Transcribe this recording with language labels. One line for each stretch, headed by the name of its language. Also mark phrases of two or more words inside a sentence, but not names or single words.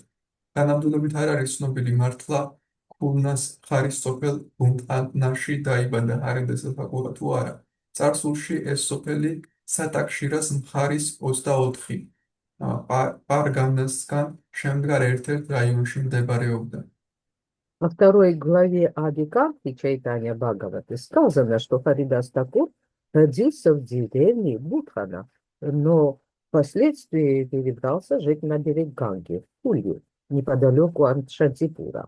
Georgian: განამდვილებით არ არის ცნობილი მართლა ქურნას ხარის სოფელ ბუნტანაში დაიბადა ჰარიდასა თაკურა თუ არა. წარსულში ეს სოფელი სატაკშირას მხარის 24 პარგანასგან შემდგარ ერთ-ერთ რაიონში მდებარეობდა.
Russian: Во второй главе Ади-Канти Чайтанья Бхагаваты сказано, что Харидас Такур родился в деревне Будхана, но впоследствии перебрался жить на берег Ганги, в Пулью, неподалеку от Шантипура.